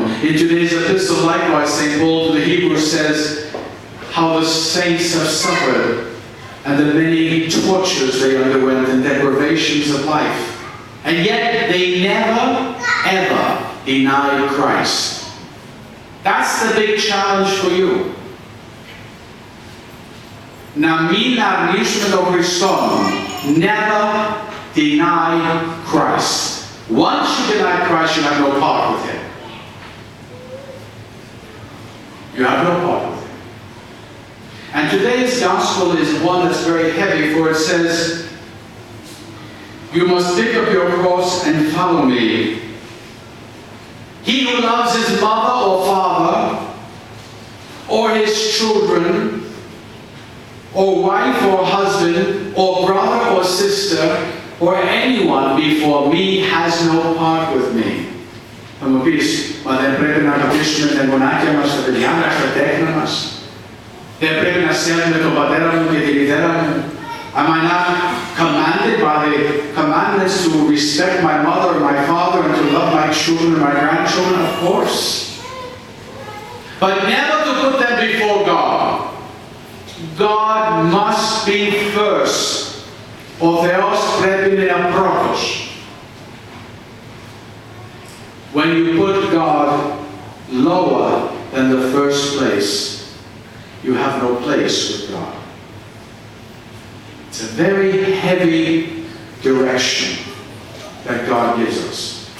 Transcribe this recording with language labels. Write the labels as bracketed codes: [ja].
[en] In today's epistle, likewise, St. Paul to the Hebrews says how the saints have suffered and the many tortures they underwent and deprivations of life. And yet they never, ever denied Christ. That's the big challenge for you. [el] Να μην αρνήσουμε τον Χριστό. [en] Never deny Christ. Once you deny Christ, you have no part with him. You have no part with him. And today's gospel is one that's very heavy, for it says, you must pick up your cross and follow me. He who loves his mother or father, or his children, or wife or husband, or brother or sister, or anyone before me has no part with me. [el] Θα μου πεις, μα δεν πρέπει να ρωτήσουμε τα γονάκια μας, τα παιδιά μας, τα τέκνα μας. Δεν πρέπει να σέβουμε τον πατέρα μου και τη μητέρα μου. [en] Am I not commanded by the commandments to respect my mother and my father and to love my children and my grandchildren? Of course. But never to put them before God. God must be first. [el] Ο Θεός πρέπει να είναι πρώτος. [en] When you put God lower than the first place, you have no place with God. It's a very heavy direction that God gives us.